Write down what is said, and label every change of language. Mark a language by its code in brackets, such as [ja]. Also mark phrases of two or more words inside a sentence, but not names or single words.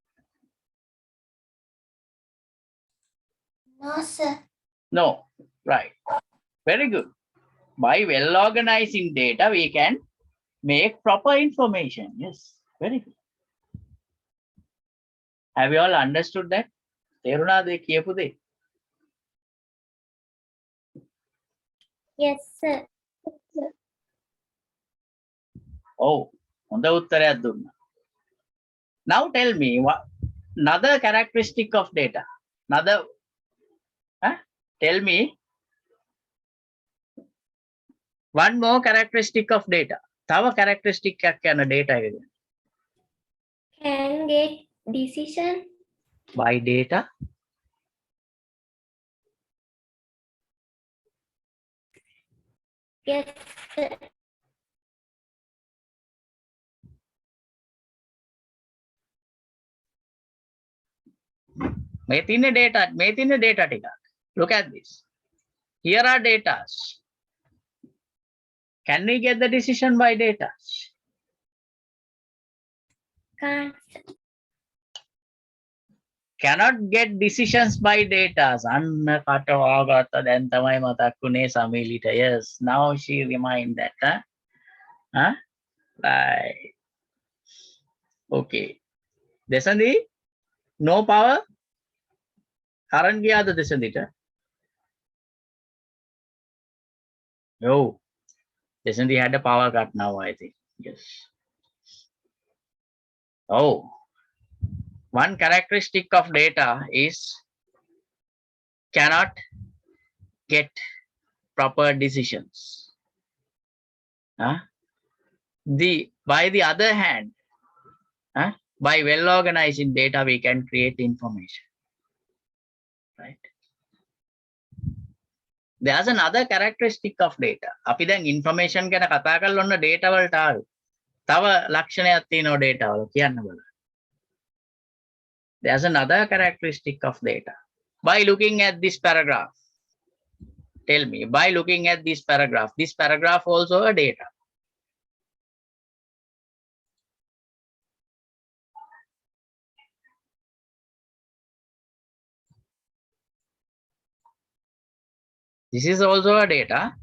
[en] No, sir. No. Right. Very good. By well organizing data, we can make proper information. Yes. Very good. Have you all understood that? [si] තේරුණාද කියපු දේ? [en] Yes, sir. [si] Oh, හොඳ උත්තරයක් දුන්නා. [en] Now tell me what another characteristic of data. Tell me one more characteristic of data. [si] තව characteristic එකක් යන data එක ගැන. [en] Can get decision. By data. Yes. [si] මේ තියෙන data ටික. [en] Look at this. Here are data. Can we get the decision by data? Can't. Cannot get decisions by data. [si] අන්න කට වාගත්ත දැන් තමයි මතක් වුනේ සමීලිට. [en] Yes, now she remind that. Huh? Right. Okay. Desanthi, no power. Current [si] ගියාද දෙසන්දිට? [en] No. Desanthi had a power cut now, I think. Yes. Oh. One characteristic of data is cannot get proper decisions. By the other hand, by well organizing data, we can create information. Right? There's another characteristic of data. [si] අපි දැන් information ගැන කතා කරලා ඔන්න data වලට ආවේ. තව ලක්ෂණයක් තියෙනවා data වල කියන්න බලන්න. [en] There's another characteristic of data. By looking at this paragraph, tell me, by looking at this paragraph also a data. This is also a data.